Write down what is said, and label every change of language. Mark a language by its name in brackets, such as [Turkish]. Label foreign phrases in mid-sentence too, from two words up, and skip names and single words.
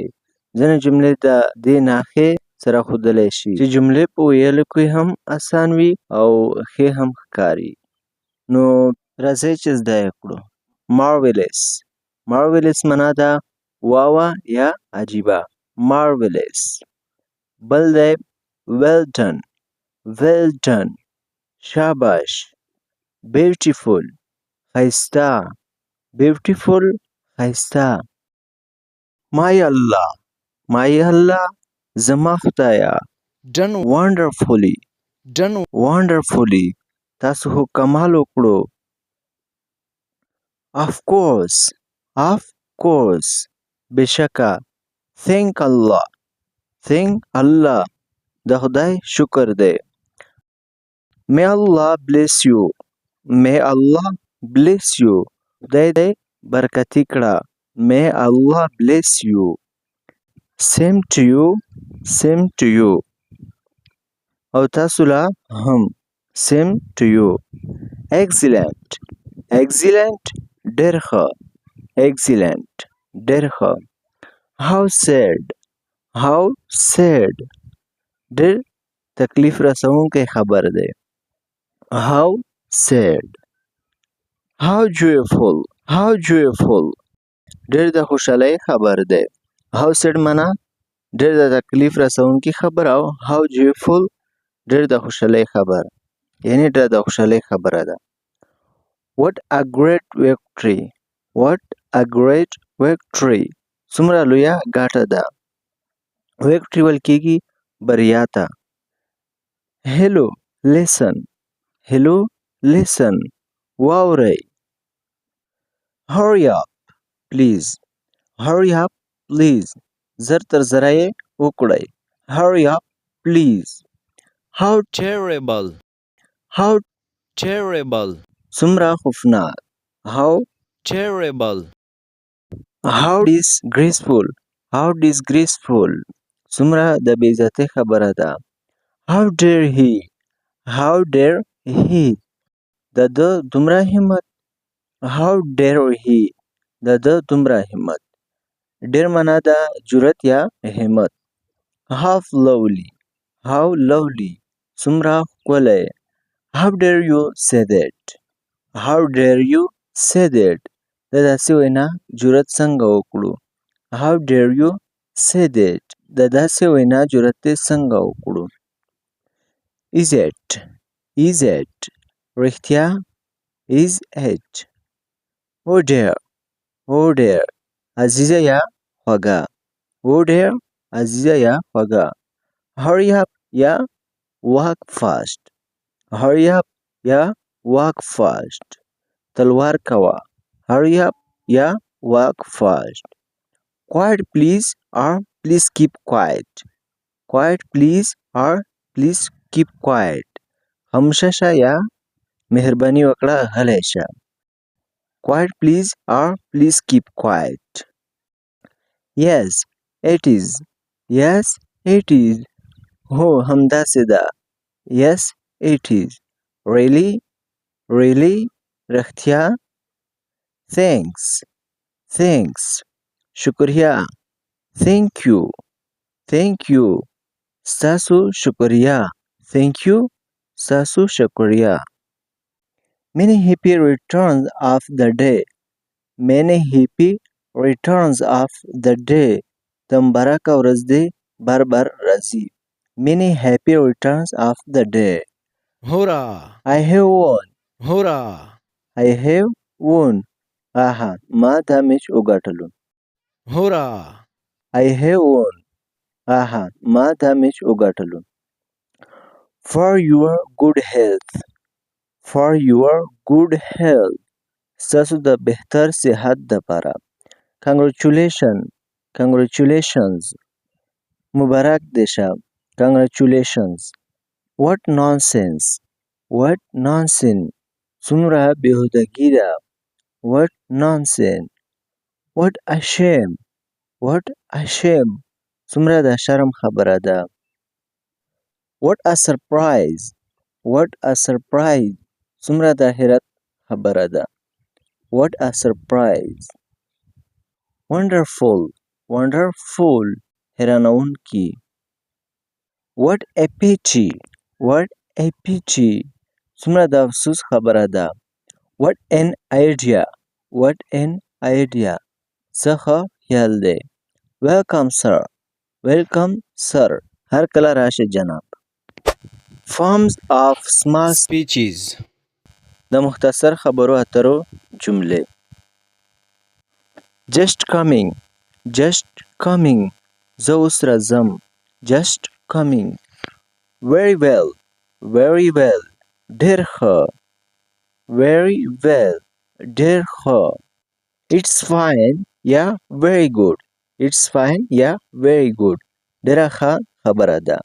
[Pashto] ځینې جملې د دې ناحیې سره ښودلی شي چې جملې په ویلو کې هم اسان وي او ښې هم ښکاري. نو راځئ چې زده یې کړو. مارولس معنا ده واوه یا عجیبه. مارولس. بل دی [English] well done [Pashto] شاباش. beautiful ښایسته. [English] my Allah [Pashto] زما خدایه. wonderfully تاسو خو کمال وکړو. [English] of course بېشکه. thank Allah [Pashto] د خدای شکر دی. [English] may Allah bless you [Pashto] خدای دې برکتي کړه. [English] may Allah bless you. same to you [Pashto] او تاسو لا هم. [English] same to you. excellent [Pashto] ډېر ښه. [English] how sad [Pashto] ډېر تکلیف رسونکی خبر دی. [English] how sad. how joyful [Pashto] ډېر د خوشحالۍ خبر دی. [English] how sad [Pashto] معنا ډېر د تکلیف رسونکی خبر او [English] how joyful [Pashto] ډېر د خوشحالۍ خبر، یعنی ډېر د خوشحالۍ خبره ده. [English] what a great victory [Pashto] څومره لویه ګټه ده. victory ویل کېږي بریا ته. [English] hello listen واورئ. hurry up please [Pashto] زر تر زره یې وکړئ. [English] hurry up please. how terrible [Pashto] څومره خوفناک. [English] how disgraceful [Pashto] څومره د بې عزتۍ خبره ده. [English] how dare he [Pashto] د ده دومره همت. [English] how dare he [Pashto] د ده دومره همت. ډېر معنا ده جرأت یا همت. [English] how lovely [Pashto] څومره ښکلی. [English] how dare you say that [Pashto] د داسې وینا جرأت څنګه وکړو. [English] how dare you say that [Pashto] د داسې وینا جرأت دې څنګه وکړو. [English] is it رښتیا. is it. oh dear [Pashto] عزیزه یا خوږه. [English] hurry up یا walk fast [Pashto] تلوار کوه. [English] hurry up یا walk fast. quiet please or please keep quiet [Pashto] خاموشه شه یا مهرباني وکړه غلی شه. [English] quiet please or please keep quiet. yes it is [Pashto] هو همداسې ده. [English] yes it is. really رښتیا. [Pashto] thanks شکریه. [English] thank you [Pashto] ستاسو شکریه. [English] thank you [Pashto] ستاسو شکریه. [English] many happy returns of the day [Pashto] د مبارکه ورځ دې بار راځي. [English] many happy returns of the day. Hurrah! I have won [Pashto] آها ما دا میچ وګټلو. [English] Hurrah! I have won [Pashto] آها ما دا میچ وګټلو. [English] for your good health [Pashto] ستاسو د بهتر صحت دپاره. congratulations مبارک دې شه. [English] congratulations. what nonsense [Pashto] څومره بېهودګي ده. [English] what nonsense. what a shame [Pashto] څومره د شرم خبره ده. [English] What a surprise! What a surprise! [Pashto] څومره د حیرت خبره ده. [English] What a surprise! Wonderful! Wonderful! حیرانوونکی. What a pity! What a pity! [Pashto] څومره د افسوس خبره ده. [English] What an idea! What an idea! [Pashto] څه ښه خیال دی. [English] Welcome sir! Welcome sir! [Pashto] هر کله راشه جناب. [English] Forms of small speeches, [Pashto] د مختصر خبرو اترو جملې. [English] Just coming. Just coming. [Pashto] زه اوس راځم. [English] Just coming. Very well. Very well. [Pashto] ډېر ښه. [English] Very well. [Pashto] ډېر ښه. [English] It's fine. Yeah, very good. It's fine. Yeah, very good. [Pashto] ډېره ښه خبره ده.